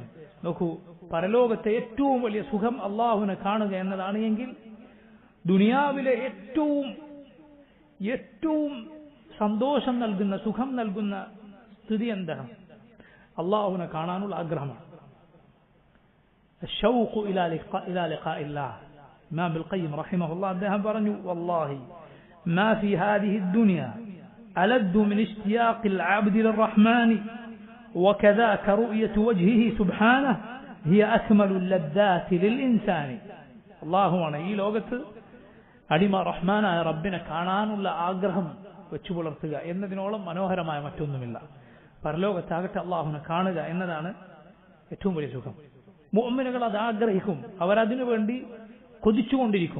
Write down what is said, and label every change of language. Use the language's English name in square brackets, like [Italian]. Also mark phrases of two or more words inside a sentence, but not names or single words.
[Malayalam] നോക്കൂ, പരലോകത്തെ ഏറ്റവും വലിയ സുഖം അള്ളാഹുവിനെ കാണുക എന്നതാണ് എങ്കിൽ ദുനിയാവിലെ ഏറ്റവും സന്തോഷം നൽകുന്ന സുഖം നൽകുന്ന സ്ഥിതി എന്താണ്? അള്ളാഹുവിനെ കാണാനുള്ള ആഗ്രഹമാണ്. [Arabic] الشوق إلى لقاء الله. إمام القيم رحمه الله [Malayalam] അദ്ദേഹം പറഞ്ഞു, [Arabic] والله ما في هذه الدنيا ألذ من اشتياق العبد للرحمن وكذاك رؤية وجهه سبحانه هي أكمل اللذات للإنسان. [Malayalam] അള്ളാഹുവാണ് ഈ ലോകത്ത് അടിമ റഹ്മാനായ റബ്ബിനെ കാണാനുള്ള ആഗ്രഹം വെച്ചു പുലർത്തുക എന്നതിനോളം മനോഹരമായ മറ്റൊന്നുമില്ല. പരലോകത്താകട്ടെ അള്ളാഹുവിനെ കാണുക എന്നതാണ് ഏറ്റവും വലിയ സുഖം. മുഅ്മിനുകൾ അത് ആഗ്രഹിക്കും, അവരതിനു വേണ്ടി കൊതിച്ചുകൊണ്ടിരിക്കും.